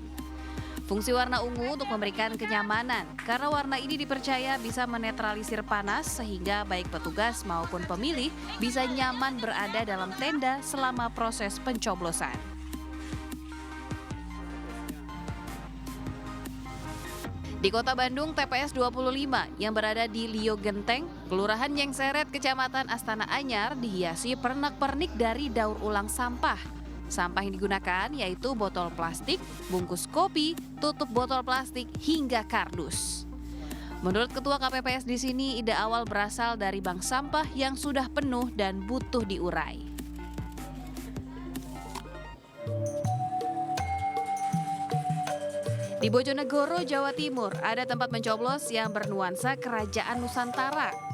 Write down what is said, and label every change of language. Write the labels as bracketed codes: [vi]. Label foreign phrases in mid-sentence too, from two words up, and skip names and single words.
[id] Fungsi warna ungu untuk memberikan kenyamanan, karena warna ini dipercaya bisa menetralisir panas sehingga baik petugas maupun pemilih bisa nyaman berada dalam tenda selama proses pencoblosan. Di Kota Bandung, TPS 25 yang berada di Lio Genteng, Kelurahan Nyengseret, Kecamatan Astana Anyar dihiasi pernak-pernik dari daur ulang sampah. Sampah yang digunakan yaitu botol plastik, bungkus kopi, tutup botol plastik, hingga kardus. Menurut Ketua KPPS di sini, ide awal berasal dari bank sampah yang sudah penuh dan butuh diurai. Di Bojonegoro, Jawa Timur, ada tempat mencoblos yang bernuansa kerajaan Nusantara.